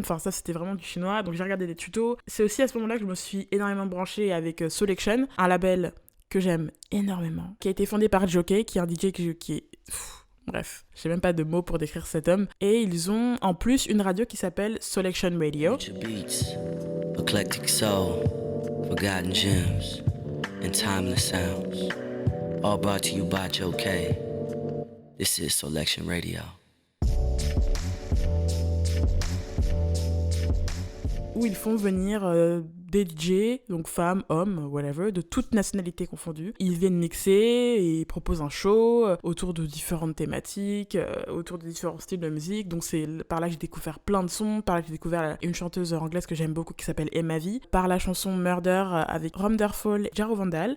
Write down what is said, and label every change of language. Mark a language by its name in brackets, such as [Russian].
[French] Enfin, ça, c'était vraiment du chinois. Donc, j'ai regardé des tutos. C'est aussi à ce moment-là que je me suis énormément branchée avec Selection, un label que j'aime énormément, qui a été fondé par Jockey, qui est un DJ qui est... Bref, j'ai même pas de mots pour décrire cet homme. Et ils ont en plus une radio qui s'appelle Selection Radio. [English] Beats, eclectic soul, forgotten gems, and timeless sounds. All brought to you by Joe K. This is Selection Radio. [French] Où ils font venir des DJ, donc femmes, hommes, whatever, de toutes nationalités confondues. Ils viennent mixer et ils proposent un show autour de différentes thématiques, autour de différents styles de musique. Donc c'est par là que j'ai découvert plein de sons, par là que j'ai découvert une chanteuse anglaise que j'aime beaucoup qui s'appelle Emma V, par la chanson Murder avec Wonderful et Jaro Vandal.